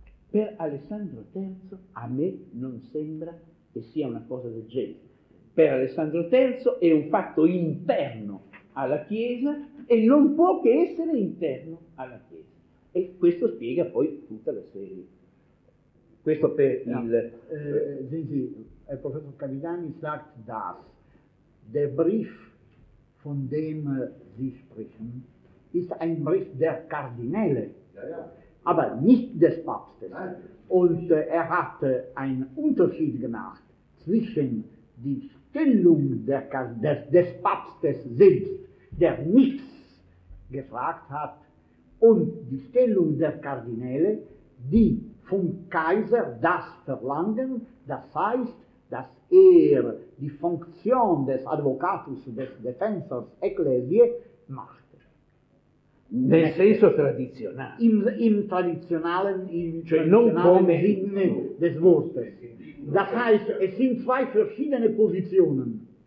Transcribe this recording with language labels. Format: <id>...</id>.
<it>Per Alessandro III a me non sembra che sia una cosa del genere. Per Alessandro III è un fatto interno alla Chiesa e non può che essere interno alla Chiesa. E questo spiega poi tutta la serie. Questo per no. Il... il professor Cavigani</it> <de>sagt, dass der Brief, von dem Sie sprechen, ist ein Brief der Kardinäle, aber nicht des Papstes. Und hat einen Unterschied gemacht zwischen die Stellung des Papstes selbst, der nichts gefragt hat, und die Stellung der Kardinäle, die vom Kaiser das verlangen, das heißt, dass er die Funktion des Advocatus, des Defensors Ecclesiae macht.</de> <it>Nel senso tradizionale.</it> <de>Im traditionalen Sinne des Wortes. Das heißt, es sind zwei verschiedene Positionen.</de>